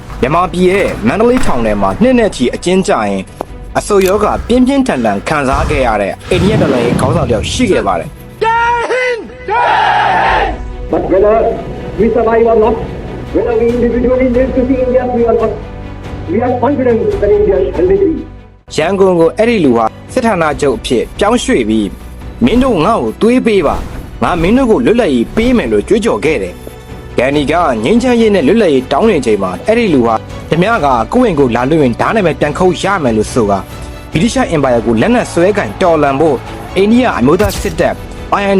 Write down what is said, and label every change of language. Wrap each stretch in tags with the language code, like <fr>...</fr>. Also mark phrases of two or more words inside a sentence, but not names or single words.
<my>မြန်မာပြည်ရဲ့မန္တလေးထောင်ထဲမှာနှစ်နဲ့ချီအကျဉ်းကျရင်အဆိုရောဂါပြင်းပြင်းထန်ထန်ခံစားခဲ့ရတဲ့အိန္ဒိယတော်လှန်ရေးခေါင်းဆောင်တယောက်ရှိခဲ့ပါတယ်</my> <en>But whether we survive or not, whether we individually live to see India free or not, we are confident that India shall be free.</en> <my>ရန်ကုန်ကိုအဲ့ဒီလူဟာစစ်ဌာနချုပ်အဖြစ်ပြောင်းရွှေ့ပြီးမင်းတို့ငါ့ကိုတွေးပေးပါငါမင်းတို့ကိုလွတ်လပ်ရေးပေးမယ်လို့ကြွေးကြော်ခဲ့တယ်။ဂန်နီကငိမ့်ချမ်းရေးနဲ့လွတ်လပ်ရေးတောင်းနေချိန်မှာအဲ့ဒီလူဟာဓမြကကိုယ့်ဝင်ကိုလာလွှင့်ရင်ဓာတ်နဲ့ပဲပြန်ခုတ်ရမယ်လို့ဆိုကဗြိတိရှ်အင်ပါယာကိုလက်နက်ဆွဲကန်တော်လှန်ဖို့အိန္ဒိယအမျိုးသားစစ်တပ် INA</my>